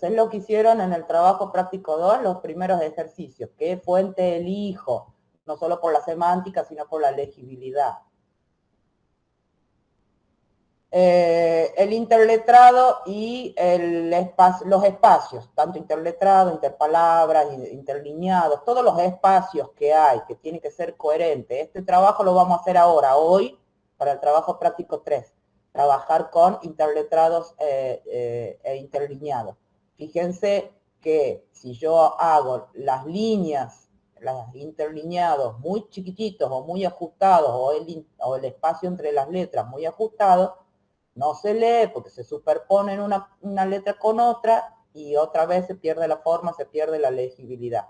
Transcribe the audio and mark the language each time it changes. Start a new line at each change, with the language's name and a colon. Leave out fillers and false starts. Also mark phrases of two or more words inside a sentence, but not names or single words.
Spanish: Es lo que hicieron en el trabajo práctico 2, los primeros ejercicios. ¿Qué fuente elijo? No solo por la semántica, sino por la legibilidad. El interletrado y los espacios, tanto interletrado, interpalabras, interlineados, todos los espacios que hay, que tiene que ser coherente. Este trabajo lo vamos a hacer ahora, hoy, para el trabajo práctico 3. Trabajar con interletrados e interlineados. Fíjense que si yo hago las líneas, los interlineados muy chiquititos o muy ajustados, o el espacio entre las letras muy ajustado, no se lee porque se superponen una letra con otra y otra vez se pierde la forma, se pierde la legibilidad.